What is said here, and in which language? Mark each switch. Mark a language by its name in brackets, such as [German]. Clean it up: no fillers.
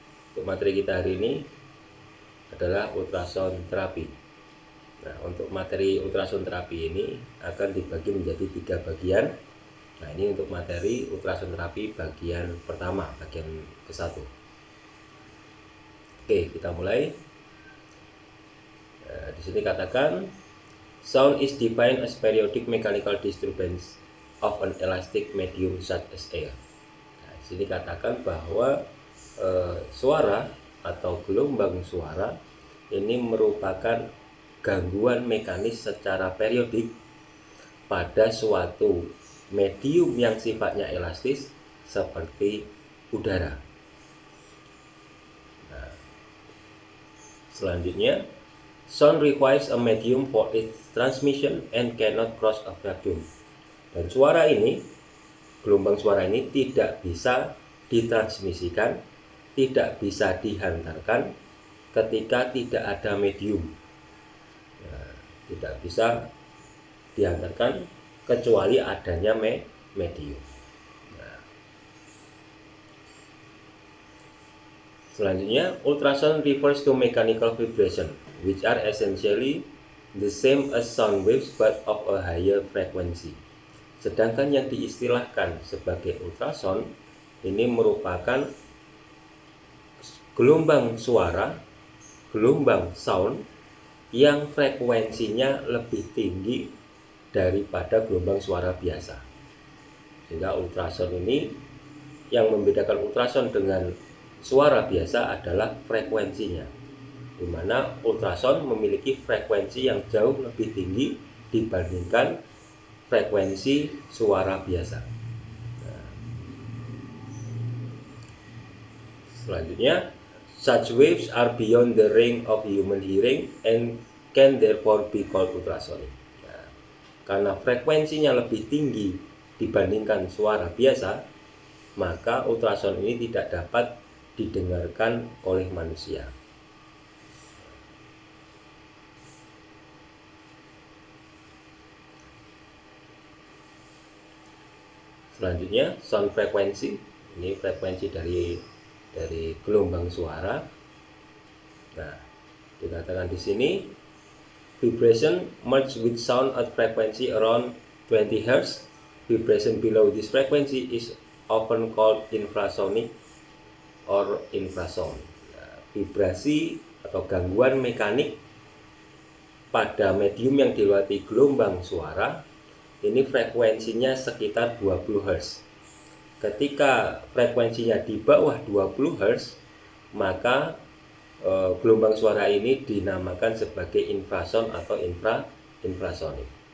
[Indonesian] Untuk materi kita hari ini adalah ultrasound terapi. Nah, untuk materi ultrasound terapi ini akan dibagi menjadi 3 bagian. Nah, ini untuk materi ultrasound terapi bagian pertama, bagian ke-1. Oke, kita mulai. Di sini katakan [English] sound is defined as periodic mechanical disturbance of an elastic medium such as air. [Indonesian] Nah, di sini katakan bahwa suara atau gelombang suara ini merupakan gangguan mekanis secara periodik pada suatu medium yang sifatnya elastis seperti udara. Nah, selanjutnya, [English] sound requires a medium for its transmission and cannot cross a vacuum. [Indonesian] Dan suara ini, gelombang suara ini tidak bisa ditransmisikan, tidak bisa dihantarkan ketika tidak ada medium. Nah, tidak bisa dihantarkan kecuali adanya medium. Nah, selanjutnya, [English] ultrasound refers to mechanical vibration, which are essentially the same as sound waves but of a higher frequency. [Indonesian] Sedangkan yang diistilahkan sebagai ultrasound ini merupakan gelombang suara, gelombang sound yang frekuensinya lebih tinggi daripada gelombang suara biasa. Sehingga ultrasound ini, yang membedakan ultrasound dengan suara biasa adalah frekuensinya, di mana ultrasound memiliki frekuensi yang jauh lebih tinggi dibandingkan frekuensi suara biasa. Nah, selanjutnya, [English] such waves are beyond the range of human hearing and can therefore be called ultrasonic. [Indonesian] Nah, karena frekuensinya lebih tinggi dibandingkan suara biasa, maka ultrasound ini tidak dapat didengarkan oleh manusia. Selanjutnya, sound frekuensi. Ini frekuensi dari gelombang suara. Nah, dikatakan di sini [English] vibration merge with sound at frequency around 20 Hz. Vibration below this frequency is often called infrasonic or infrasound. [Indonesian] Nah, vibrasi atau gangguan mekanik pada medium yang dilewati gelombang suara ini frekuensinya sekitar 20 Hz. Ketika frekuensinya di bawah 20 Hz, maka gelombang suara ini dinamakan sebagai infrasound atau infrasonik.